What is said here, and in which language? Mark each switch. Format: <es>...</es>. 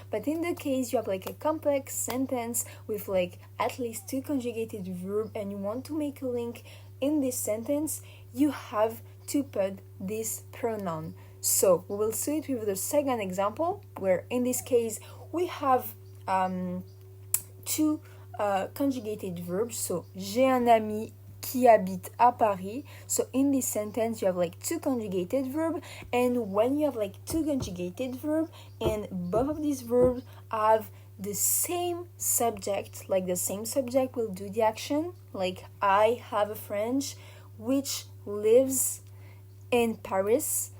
<en>But in the case you have a complex sentence with at least two conjugated verb, and you want to make a link in this sentence, you have to put this pronoun. So we will see it with the second example, where in this case we have two conjugated verbs.</en> <fr>So j'ai un ami qui habite à Paris.</fr> <en>So in this sentence you have two conjugated verb, and when you have two conjugated verb and both of these verbs have the same subject, the same subject will do the action, I have a friend which lives in Paris.</en>